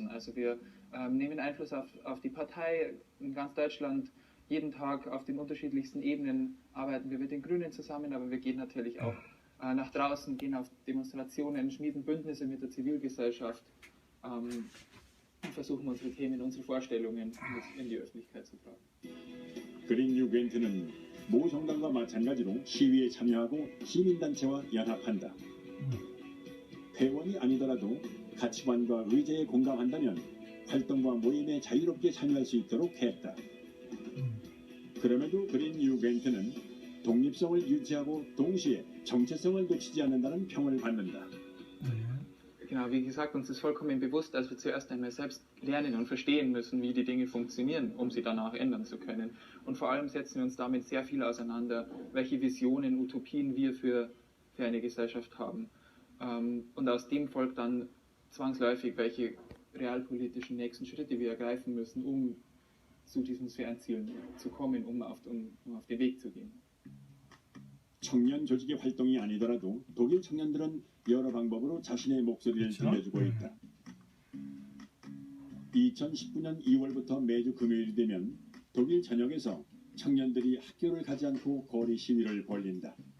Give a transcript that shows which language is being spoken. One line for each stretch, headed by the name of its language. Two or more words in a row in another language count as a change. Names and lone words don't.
German: Also wir nehmen Einfluss auf die Partei in ganz Deutschland. Jeden Tag auf den unterschiedlichsten Ebenen arbeiten wir mit den Grünen zusammen, aber wir gehen natürlich auch nach draußen, gehen auf Demonstrationen, schmieden Bündnisse mit der Zivilgesellschaft und versuchen unsere Themen, unsere Vorstellungen in die Öffentlichkeit zu tragen.
Korean: 그린 유겐트는 모 정당과 마찬가지로 시위에 참여하고 시민단체와 연합한다. 회원이 아니더라도 가치관과 의제에 공감한다면 활동과 모임에 자유롭게 참여할 수 있도록 했다. 그럼에도 그린 유겐트는 독립성을 유지하고 동시에 정체성을 놓치지 않는다는 평을 받는다. Genau, wie gesagt, uns ist vollkommen bewusst, dass wir zuerst einmal selbst lernen und verstehen müssen, wie die Dinge funktionieren, um sie danach ändern zu können. Und vor allem setzen wir uns damit sehr viel auseinander, welche Visionen, Utopien wir für eine Gesellschaft haben. Und aus dem folgt dann zwangsläufig, welche realpolitischen nächsten Schritte wir ergreifen müssen, um zu diesen Zielen zu kommen, um auf den Weg zu gehen. 청년 조직의 활동이 아니더라도 독일 청년들은 여러 방법으로 자신의 목소리를 들려주고 있다. 2019년 2월부터 매주 금요일이 되면 독일 전역에서 청년들이 학교를 가지 않고 거리 시위를 벌린다.